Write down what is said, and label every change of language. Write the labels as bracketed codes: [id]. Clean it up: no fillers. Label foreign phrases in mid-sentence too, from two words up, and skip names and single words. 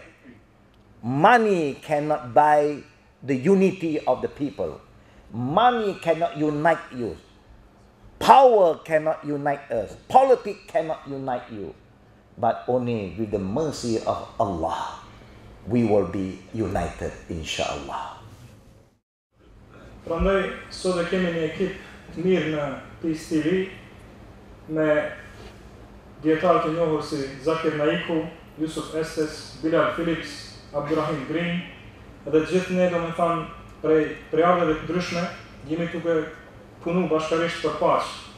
[en] Money cannot buy the unity of the people. Money cannot unite you. Power cannot unite us. Politics cannot unite you. But only with the mercy of Allah, we will be united, inshallah. [sq] Prandaj, sot e kemi një ekip të mirë në Peace TV, me dietarë të njohur si Zakir Naiku, Yusuf Estes, Bilal Philips, Abdurrahim Green, edhe gjithë ne domethënë prej ardheve të ndryshme, jemi duke punu bashkërisht për paqë.